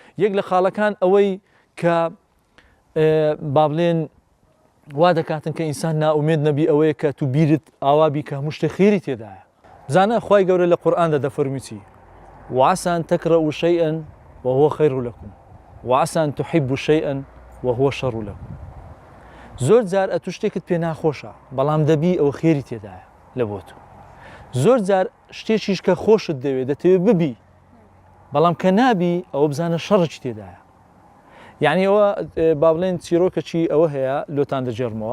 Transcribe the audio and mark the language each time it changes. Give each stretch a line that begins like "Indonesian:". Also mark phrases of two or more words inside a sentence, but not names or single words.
Central Kurdish: یەک لە خاڵەکان ئەوەی کە با بڵێن وا دەکاتن کە ئینسان ناومێد نەبی ئەوەیە کە تو بیرت ئاوابی کە هەموو شتێک خێری تێدایە. بزانە خوای گەورە لە قورئاندا دەفەرمی چی؟
Arabic: وعسى أن تكرهوا شيئا وهو خير لكم وعسى أن تحبوا شيئا وهو شر لكم.
Central Kurdish: زۆر جار ئەتو شتێکت پێ ناخۆشە بەڵام دەبی ئەوە خێری تێدایە لە بۆ تۆ. زۆر جار شتێکیش کە خۆشت دەوێت دەتەوێت ببی بەڵام کە نابی ئەوە بزانە شەڕێکی تێدایە. یعنی ئەوە با بڵێن چیرۆکەکی ئەوە هەیە لۆتان دەجێڕمەوە.